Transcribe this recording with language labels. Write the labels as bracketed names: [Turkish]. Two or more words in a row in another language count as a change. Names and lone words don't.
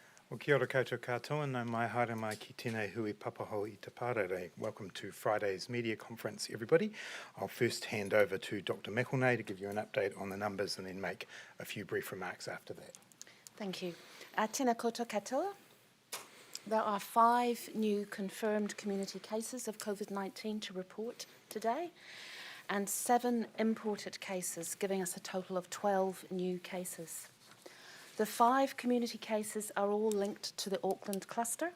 [Māori] Well, kia ora koutou katoa, nau mai haere mai ki tēnei hui papaho I te pārere. [English] Welcome to Friday's media conference, everybody. I'll first hand over to Dr. McElnay to give you an update on the numbers and then make a few brief remarks after that. Thank you. [Māori] Tēnā koutou katoa. [English] There are 5 new confirmed community cases of COVID-19 to report today, and 7 imported cases, giving us a total of 12 new cases. The 5 community cases are all linked to the Auckland cluster.